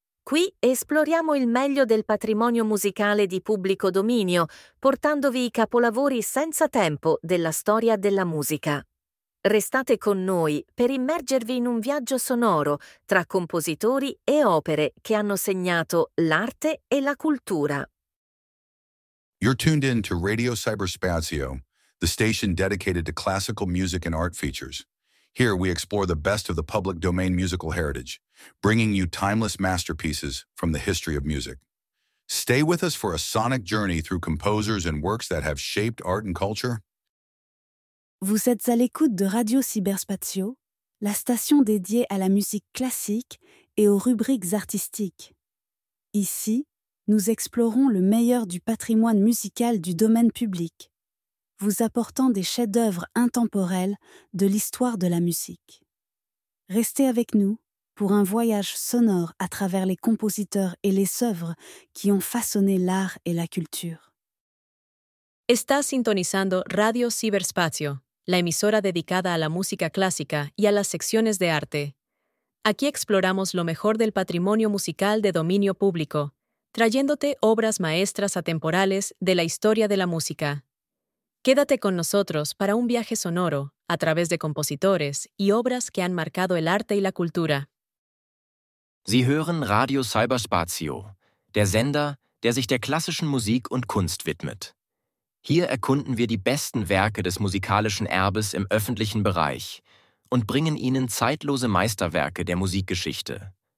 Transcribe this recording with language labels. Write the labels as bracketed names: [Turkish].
[Italian] Qui esploriamo il meglio del patrimonio musicale di pubblico dominio, portandovi i capolavori senza tempo della storia della musica. Restate con noi per immergervi in un viaggio sonoro tra compositori e opere che hanno segnato l'arte e la cultura. [English] You're tuned in to Radio Cyberspazio, the station dedicated to classical music and art features. Here we explore the best of the public domain musical heritage, bringing you timeless masterpieces from the history of music. Stay with us for a sonic journey through composers and works that have shaped art and culture. [French] Vous êtes à l'écoute de Radio Cyberspazio, la station dédiée à la musique classique et aux rubriques artistiques. Ici, nous explorons le meilleur du patrimoine musical du domaine public, vous apportant des chefs-d'œuvre intemporels de l'histoire de la musique. Restez avec nous pour un voyage sonore à travers les compositeurs et les œuvres qui ont façonné l'art et la culture. [Spanish] Está sintonizando Radio Cyberspazio, la emisora dedicada a la música clásica y a las secciones de arte. Aquí exploramos lo mejor del patrimonio musical de dominio público, trayéndote obras maestras atemporales de la historia de la música. Quédate con nosotros para un viaje sonoro a través de compositores y obras que han marcado el arte y la cultura. [German] Sie hören Radio Cyberspazio, der Sender, der sich der klassischen Musik und Kunst widmet. Hier erkunden wir die besten Werke des musikalischen Erbes im öffentlichen Bereich und bringen Ihnen zeitlose Meisterwerke der Musikgeschichte.